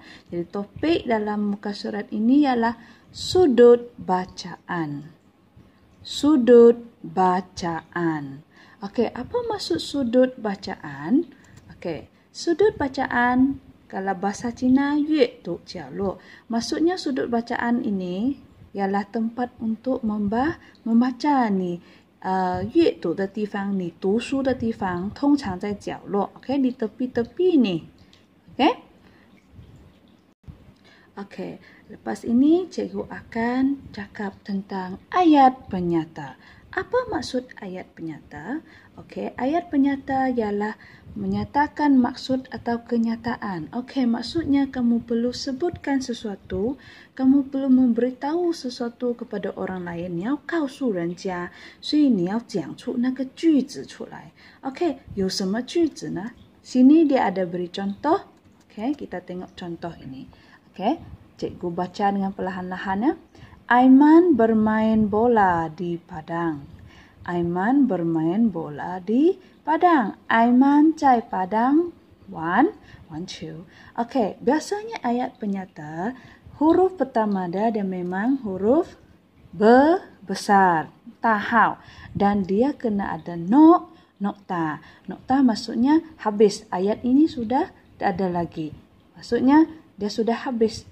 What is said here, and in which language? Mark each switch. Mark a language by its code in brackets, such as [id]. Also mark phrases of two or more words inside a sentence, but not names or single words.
[ms] Jadi topik dalam muka surat ini ialah sudut bacaan. Sudut bacaan. Okey, apa maksud sudut bacaan? Okey, sudut bacaan kalau bahasa Cina [zh] 阅读角落. [ms] Maksudnya sudut bacaan ini ialah tempat untuk membaca ni. [zh] 阅读的地方，你读书的地方通常在角落 ，OK， [ms] di tepi-tepi ni, [zh] OK. [ms] Lepas ini cikgu akan cakap tentang ayat penyata. Apa maksud ayat penyata? Okey, ayat penyata ialah menyatakan maksud atau kenyataan. Okey, maksudnya kamu perlu sebutkan sesuatu, kamu perlu memberitahu sesuatu kepada orang lain. [zh] 你要告诉人家，所以你要讲出那个句子出来。Okey, 有什么句子呢？ [ms] Sini dia ada beri contoh. Okey, kita tengok contoh ini. Okey, cikgu baca dengan perlahan-lahan ya. Aiman bermain bola di padang. Aiman bermain bola di padang. [zh] Aiman 在 padang 玩球. [ms] Okey, biasanya ayat penyata huruf pertama dia memang huruf besar, tahau, dan dia kena ada nokta. Nokta maksudnya habis. Ayat ini sudah tak ada lagi. Maksudnya dia sudah habis.